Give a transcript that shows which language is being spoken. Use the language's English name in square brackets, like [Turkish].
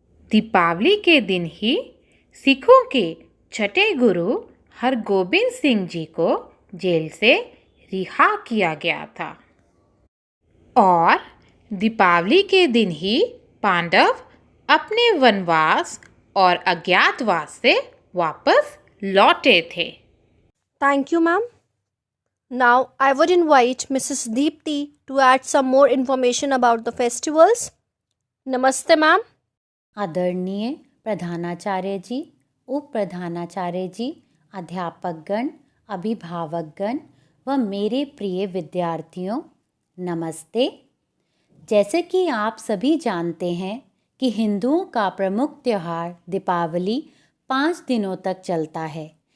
[Hindi] दीपावली के दिन ही सिखों के छठे गुरु हरगोबिंद सिंह जी को जेल से रिहा किया गया था और दीपावली के दिन ही पांडव अपने वनवास और अज्ञातवास से वापस लौटे थे। [English] Thank you, ma'am. Now, I would invite Mrs. Deepti to add some more information about the festivals. Namaste, ma'am. [Hindi] आदरणीय प्रधानाचार्य जी, उप प्रधानाचार्य जी, अध्यापकगण, अभिभावकगण व मेरे प्रिय विद्यार्थियों, नमस्ते। जैसे कि आप सभी जानते हैं कि हिंदुओं का प्रमुख त्यौहार दीपावली 5 दिनों तक चलता है।